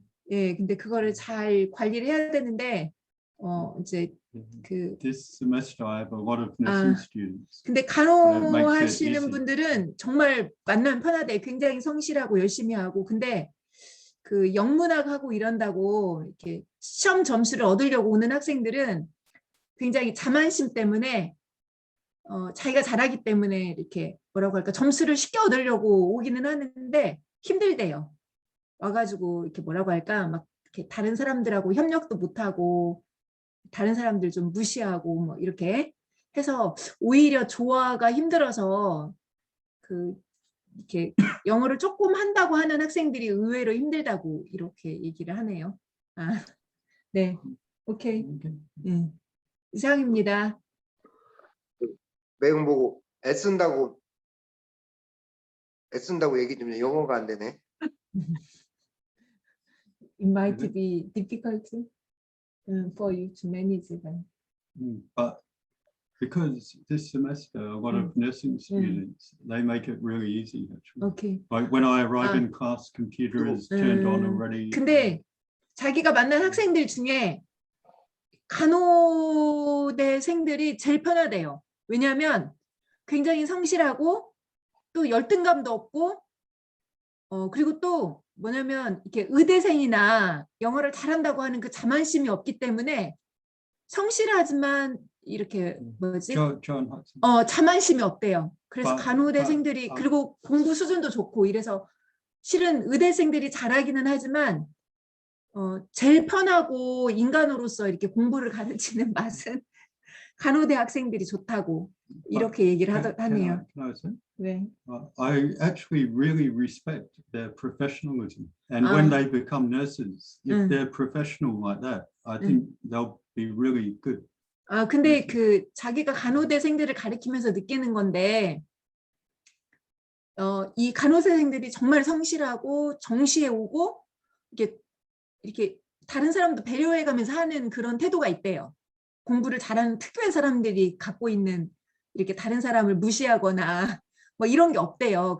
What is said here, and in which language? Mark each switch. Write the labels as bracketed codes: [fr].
[ko] 예, 근데 그거를 잘 관리를 해야 되는데 이제 [en] This semester I have a lot of nursing students. [ko] 근데 [en] makes it [ko] 간호하시는 [en] easy. [ko] 분들은 정말 만나면 편하대. 굉장히 성실하고 열심히 하고. 근데 그 영문학하고 이런다고 이렇게 시험 점수를 얻으려고 오는 학생들은 굉장히 자만심 때문에 자기가 잘하기 때문에 이렇게 뭐라고 할까 점수를 쉽게 얻으려고 오기는 하는데 힘들대요. 와가지고 이렇게 뭐라고 할까 막 이렇게 다른 사람들하고 협력도 못하고 다른 사람들 좀 무시하고 뭐 이렇게 해서 오히려 조화가 힘들어서 이렇게 영어를 조금 한다고 하는 학생들이 의외로 힘들다고 이렇게 얘기를 하네요. 아, 네, 오케이. 이상입니다. 매형 보고 애쓴다고 얘기 좀 해. 영어가 안 되네. [en] It might be difficult for you to manage them. But because this semester a lot of nursing students, they make it really easy actually. Okay. Like when I arrive Ah. in class, computer is turned on already. [ko] 근데 자기가 만난 학생들 중에 간호대생들이 제일 편하대요. 왜냐하면 굉장히 성실하고 또 열등감도 없고 그리고 또 뭐냐면 이렇게 의대생이나 영어를 잘한다고 하는 그 자만심이 없기 때문에 성실하지만 이렇게 뭐지? [en] John Hudson. [ko] 자만심이 없대요. 그래서 간호대생들이 그리고 공부 수준도 좋고 이래서 실은 의대생들이 잘하기는 하지만 제일 편하고 인간으로서 이렇게 공부를 가르치는 맛은 간호대 학생들이 좋다고 이렇게 얘기를 하네요. [en] Can I say? [ko] 네. [en] I actually really respect their professionalism, and when they become nurses, if they're professional like that, I think they'll be really good. [ko] 근데 그 자기가 간호대생들을 가르치면서 느끼는 건데 이 간호사생들이 정말 성실하고 정시에 오고 이렇게 다른 사람도 배려해가면서 하는 그런 태도가 있대요. 공부를 잘하는 특별한 사람들이 갖고 있는 이렇게 다른 사람을 무시하거나 뭐 이런 게 없대요.